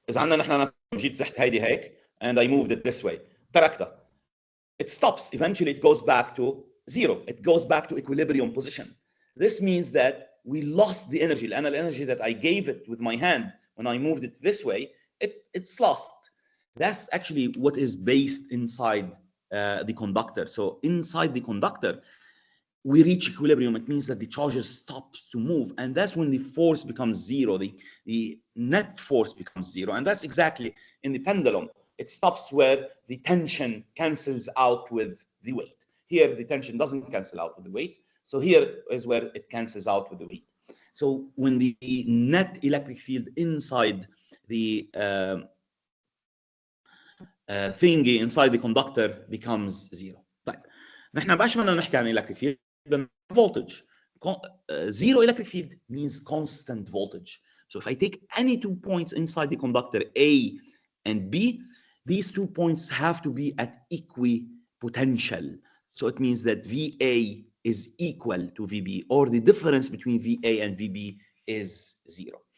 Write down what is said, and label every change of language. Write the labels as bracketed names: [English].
[Arabic] إذا عندنا نحن جيت زحت هيدي هيك [English] and I moved it this way [Arabic] تركتها. [English] It stops. Eventually it goes back to zero. It goes back to equilibrium position. This means that we lost the energy. لأن الانرgy that I gave it with my hand when I moved it this way, it's lost. That's actually what is based inside the conductor. So inside the conductor, we reach equilibrium. It means that the charges stops to move, and that's when the force becomes zero. The net force becomes zero, and that's exactly in the pendulum. It stops where the tension cancels out with the weight. Here, the tension doesn't cancel out with the weight. So here is where it cancels out with the weight. So when the net electric field inside the thingy inside the conductor becomes zero. [Arabic] طيب نحن باش بدنا نحكي عن electric field voltage. [English] Zero electric field means constant voltage. So if I take any 2 points inside the conductor A and B, these 2 points have to be at equipotential. So it means that VA is equal to VB, or the difference between VA and VB is zero.